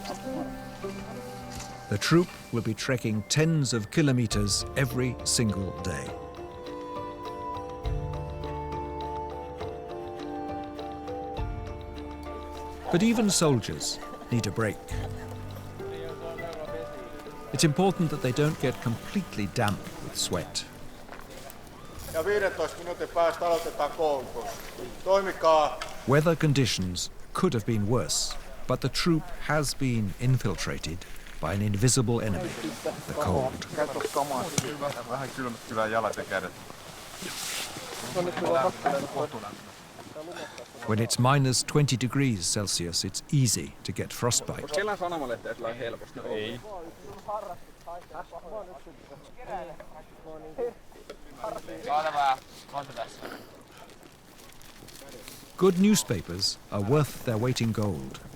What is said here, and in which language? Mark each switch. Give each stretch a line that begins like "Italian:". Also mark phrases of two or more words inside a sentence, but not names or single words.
English: The troop will be trekking tens of kilometers every single day. But even soldiers need a break. It's important that they don't get completely damp with sweat.
Finnish: Ja 15 minuutin päästä aloitetaan koulutus. Toimikaa.
English: Weather conditions could have been worse, but the troop has been infiltrated by an invisible enemy, the cold.
Finnish: Vähän kylmät jalat ja kädet.
English: When it's minus 20 degrees Celsius, it's easy to get frostbite.
Finnish: Kellään sanomalehtiä sillä helposti? Ei.
English: Good newspapers are worth their weight in gold.